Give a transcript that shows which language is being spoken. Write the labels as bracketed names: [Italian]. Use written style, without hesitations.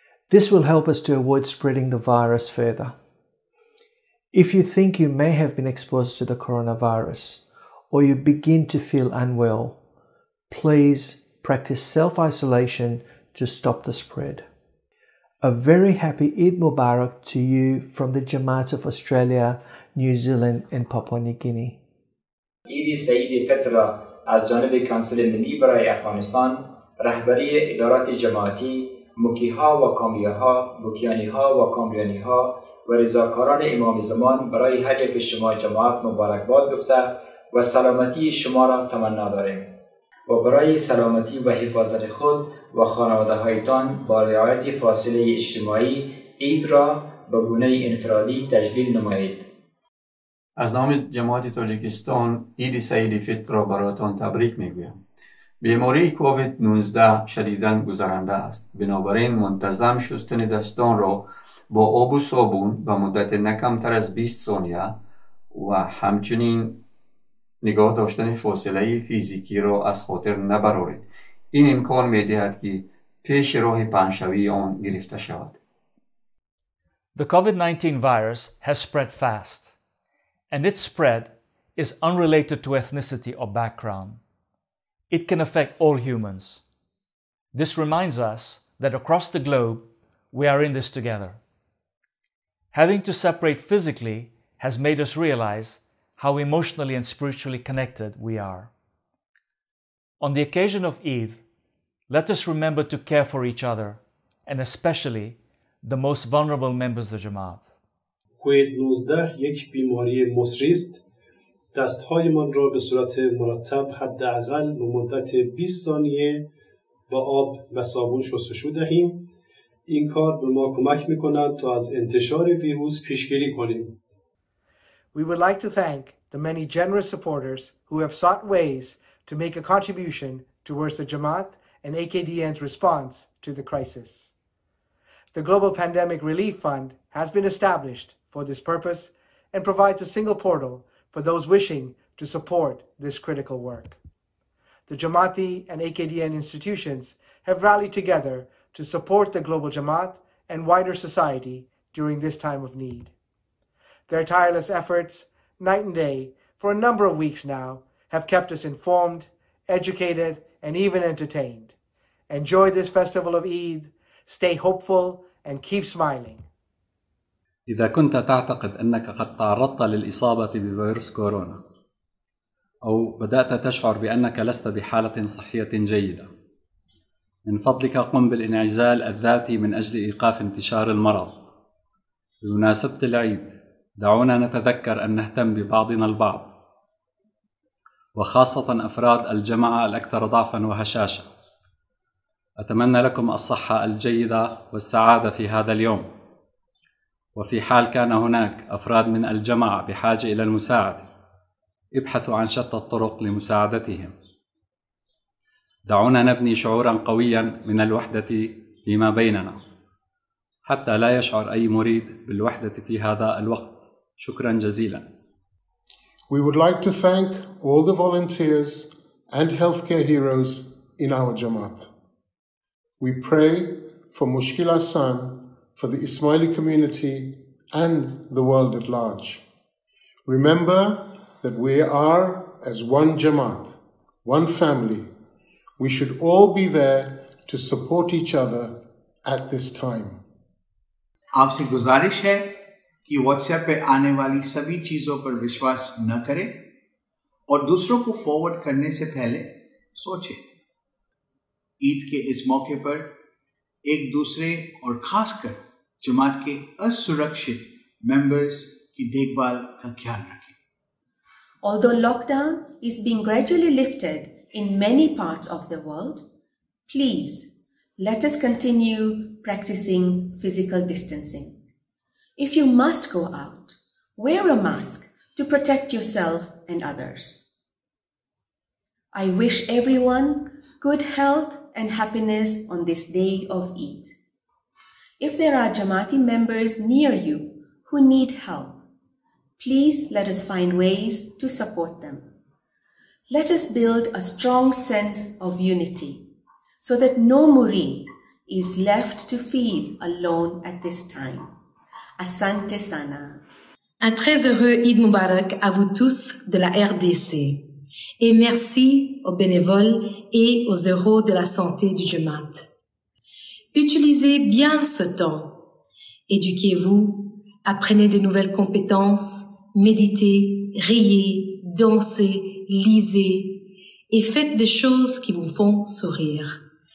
[English] This will help us to avoid spreading the virus further. If you think you may have been exposed to the coronavirus or you begin to feel unwell, please practice self-isolation to stop the spread. A very happy Eid Mubarak to you from the Jamati of Australia, New Zealand and Papua New Guinea. [Persian] عید سعید فطر از جانب کانسل ملی برای افغانستان، رهبری ادارات جماعتی، مکیها و کاملیها، مکیانیها و کاملیانیها و رضاکاران امام زمان برای هر یک شما جماعت مبارکباد گفته و سلامتی شما را تمنا داریم و برای سلامتی و حفاظت خود و خانواده هایتان با رعایت فاصله اجتماعی عید را به گونه انفرادی تجلیل نمایید. از نام جماعت تاجیکستان عید سعید فطر را برایتان تبریک میگویم. بیماری کووید 19 شدیداً گذرنده است. بنابراین منتظم شستن دستان را با آب و صابون به مدت نه کمتر از 20 ثانیه و همچنین نگاه داشتن فاصله فیزیکی را از خاطر نبرارید. این امکان می‌دهد که پیش راه پنشوی آن گرفته شود. [English] The COVID-19 virus has spread fast, and its spread is unrelated to ethnicity or background. It can affect all humans. This reminds us that across the globe, we are in this together. Having to separate physically has made us realize how emotionally and spiritually connected we are. On the occasion of Eid, let us remember to care for each other, and especially the most vulnerable members of the Jamaat. [Persian] کووید 19 یک بیماری مصری است. دستهایمان را به صورت مرتب حداقل به مدت 20 ثانیه با آب و صابون شستشو دهیم. این کار به ما کمک می‌کند تا از انتشار ویروس پیشگیری کنیم. [English] We would like to thank the many generous supporters who have sought ways to make a contribution towards the Jamaat and AKDN's response to the crisis. The Global Pandemic Relief Fund has been established for this purpose and provides a single portal for those wishing to support this critical work. The Jamati and AKDN institutions have rallied together to support the global Jamaat and wider society during this time of need. Their tireless efforts, night and day, for a number of weeks now, have kept us informed, educated, and even entertained. Enjoy this festival of Eid, stay hopeful, and keep smiling. [Arabic] إذا كنت تعتقد أنك قد تعرضت للإصابة بفيروس كورونا أو بدأت تشعر بأنك لست بحالة صحية جيدة، من فضلك قم بالانعزال الذاتي من أجل إيقاف انتشار المرض. بمناسبة العيد دعونا نتذكر أن نهتم ببعضنا البعض، وخاصة أفراد الجماعة الأكثر ضعفا وهشاشة. أتمنى لكم الصحة الجيدة والسعادة في هذا اليوم. وفي حال كان هناك أفراد من الجماعة بحاجة إلى المساعدة، ابحثوا عن شتى الطرق لمساعدتهم. دعونا نبني شعورا قويا من الوحدة فيما بيننا حتى لا يشعر أي مريد بالوحدة في هذا الوقت. شكرا جزيلا. [English] We would like to thank all the volunteers and healthcare heroes in our Jamaat. We pray for Mushkil Asan, for the Ismaili community and the world at large. Remember that we are as one Jamaat, one family. We should all be there to support each other at this time. [Hindi] आपसे गुजारिश है कि WhatsApp पे आने वाली सभी चीज़ों पर विश्वास न करें और दूसरों को फॉरवर्ड करने से पहले सोचें। ईद के इस मौके पर एक दूसरे और खासकर जमात के असुरक्षित मेंबर्स की देखभाल का ख्याल रखें। [English] Although lockdown is being gradually lifted in many parts of the world, please let us continue practicing physical distancing. If you must go out, wear a mask to protect yourself and others. I wish everyone good health and happiness on this day of Eid. If there are Jamati members near you who need help, please let us find ways to support them. Let us build a strong sense of unity so that no murid is left to feel alone at this time. [Swahili] Asante Sana. [French] Un très heureux Eid Mubarak à vous tous de la RDC. Et merci aux bénévoles et aux héros de la santé du Jamaat. Utilisez bien ce temps. Éduquez-vous, apprenez de nouvelles compétences, méditez, riez, dansez, lisez et faites des choses qui vous font sourire.